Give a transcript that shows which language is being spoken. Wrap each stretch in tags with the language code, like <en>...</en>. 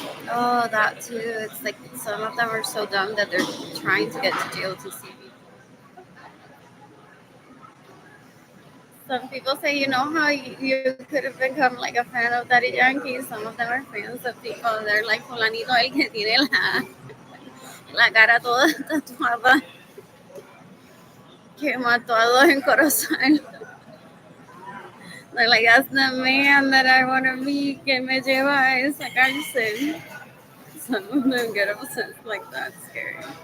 <en>Oh, that too. It's like some of them are so dumb that they're trying to get to jail to see me. Some people say, you know how you could have become like a fan of Daddy Yankee. Some of them are fans of people. They're like</en> <es>fulanito el que tiene la cara toda tatuada que mató a dos en Corozal.</es> <en>They're like, that's the man that I want to meet,</en> <es>que me lleva a esa cárcel.</es> <en>Some of them get obsessed like that. Scary.</en>